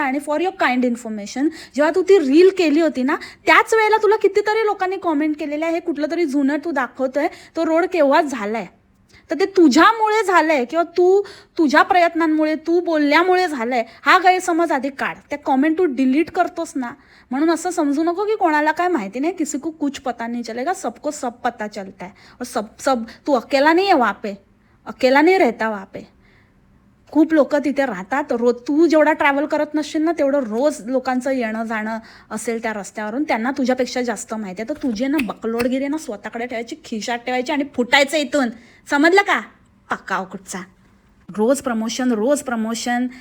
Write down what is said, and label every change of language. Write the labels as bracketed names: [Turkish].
[Marathi] आणि [English] for your kind information, [Marathi] जेव्हा तू ती रील केली होती ना, त्याच वेळेला तुला कितीतरी लोकांनी कॉमेंट केलेलं आहे, हे कुठलं तरी जुनं तू दाखवतोय, तो रोड केव्हाच झालाय. तर ते तुझ्यामुळे झालंय किंवा तुझ्या प्रयत्नांमुळे, तू बोलल्यामुळे झालंय, हा गैरसमज आधी काढ. त्या कॉमेंट तू डिलीट करतोस ना, म्हणून असं समजू नको की कोणाला काय माहिती नाही, [Hindi] किसी को कुछ पता नहीं चलेगा, सबको सब पता चलता है. और सब तू अकेला नहीं है वहाँ पे, अकेला नहीं रहता वहाँ पे. [Marathi] खूप लोक तिथे राहतात. रोज तू जेवढा ट्रॅव्हल करत नसशील ना, तेवढं रोज लोकांचं येणं जाणं असेल त्या रस्त्यावरून. त्यांना तुझ्यापेक्षा जास्त माहिती आहे. तर तुझे ना बकलोडगिरी ना स्वतःकडे ठेवायची, खिशात ठेवायची आणि फुटायचं इथून. समजलं का पक्का कुठचा. रोज प्रमोशन.